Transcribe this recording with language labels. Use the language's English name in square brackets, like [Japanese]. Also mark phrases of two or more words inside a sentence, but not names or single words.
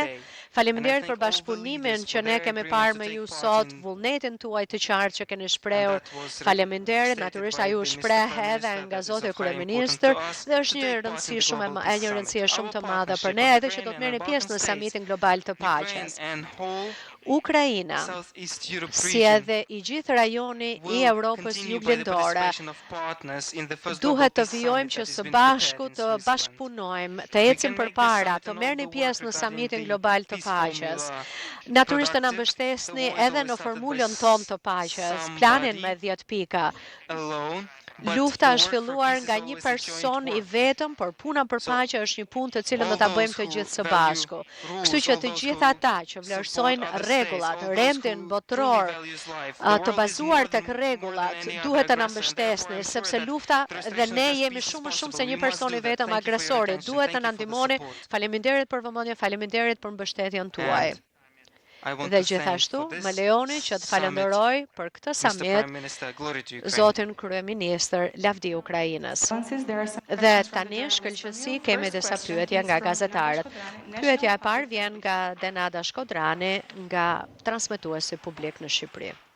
[Albanian] Faleminderit për bashkëpunimin që ne kemi parë me ju sot, vullnetin tuaj të qartë që keni shprehur. Faleminderit, natyrisht ai u shpreh edhe nga zoti kryeministër dhe është një rëndësi shumë të madhe për ne edhe që do të merrni pjesë në samitin global të paqes. Ukraina, [English] Southeast Europe [Albanian] si [English] region [Albanian] edhe i gjithë rajoni i [English] will [Albanian] Europës [English] continue by the [Albanian] juglindore, [English] participation of partners in the first global [Albanian] duhet të [English] peace [Albanian] vijojmë [English] summit [Albanian] që [English] that has [Albanian] së [English] been prepared [Albanian] bashku [English] in [Albanian] të [English] Switzerland. [Albanian] bashkëpunojmë, të [English] We [Albanian] ecim [English] can make this [Albanian] përpara, [English] summit [Albanian] të [English] and all [Albanian] merrni [English] the work [Albanian] pjesë në [English] regarding [Albanian] samitin [English] the [Albanian] global të [English] peace [Albanian] paqes. [English] formula [Albanian] Natyrisht të na [English] productive. The [Albanian] mbështesni [English] war is [Albanian] edhe [English] always [Albanian] në [English] started by [Albanian] formulën tonë të paqes, planin me [English] somebody [Albanian] 10 pika. [English] alone, but [Albanian] Lufta [English] the [Albanian] është [English] work for [Albanian] filluar [English] peace is [Albanian] nga një [English] always a joint [Albanian] person i [English] work. [Albanian] vetëm, por puna për [English] So [Albanian] paqe është një punë të cilën do [English] all [Albanian] ta [English] those [Albanian] bëjmë të [English] who [Albanian] gjithë së [English] value [Albanian] bashku. Kështu [English] rules, [Albanian] që [English] all [Albanian] të [English] those [Albanian] gjithë [English] who [Albanian] ata që [English] support [Albanian] vlerësojnë [English] other states, [Albanian] rregullat, [English] all those [Albanian] rendin [English] who truly [Albanian] botror, [English] values life, the [Albanian] të [English] world is [Albanian] bazuar [English] more [Albanian] tek [English] than [Albanian] rregullat, [English] any other [Albanian] duhet të na [English] aggressor, and therefore [Albanian] mbështesni, [English] I'm sure [Albanian] sepse [English] that [Albanian] lufta [English] the [Albanian] dhe [English] restoration [Albanian] ne [English] of [Albanian] jemi [English] justice is [Albanian] shumë [English] possible. [Albanian] se [English] We [Albanian] një [English] must [Albanian] person [English] do [Albanian] i [English] that. [Albanian] vetëm [English] Thank you for your [Albanian] agresori. [English] attention. [Albanian] Duhet të [English] Thank [Albanian] na [English] you for the [Albanian] ndihmoni. [English] support. [Albanian] Faleminderit për vëmendjen, faleminderit për mbështetjen tuaj. [English] And I want [Albanian] Dhe [English] to thank [Albanian] gjithashtu, [English] for [Albanian] më [English] this [Albanian] lejoni që të [English] summit, [Albanian] falenderoj për këtë [English] Mr. [Albanian] summit [English] Prime Minister, glory to Ukraine. [Albanian] Zotin Kryeministër, lavdi Ukrainës. Dhe tani shkëlqësi kemi disa pyetje nga gazetarët. Pyetja e parë vjen nga Denada Shkodrani, nga transmetuesi publik në Shqipëri.